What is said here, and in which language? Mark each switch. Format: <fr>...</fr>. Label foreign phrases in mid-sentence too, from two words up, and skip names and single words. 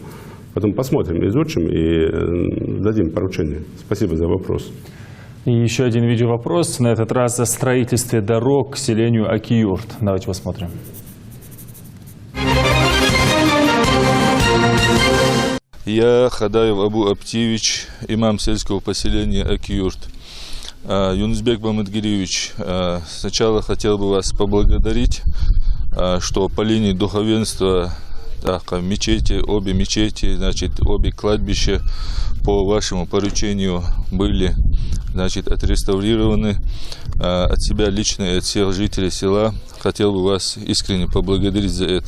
<ru>Потом посмотрим, изучим и дадим поручение. Спасибо за вопрос. И еще один видеовопрос, на этот раз о строительстве дорог к селению Акиюрт. Давайте посмотрим. Я Хадаев Абу Аптиевич, имам сельского поселения Акиюрт. Юнусбек Бамадгириевич, сначала хотел бы вас поблагодарить, что по линии духовенства мечети, обе мечети, значит, обе кладбища по вашему поручению были, значит, отреставрированы. От себя лично и от всех жителей села хотел бы вас искренне поблагодарить за это.</ru>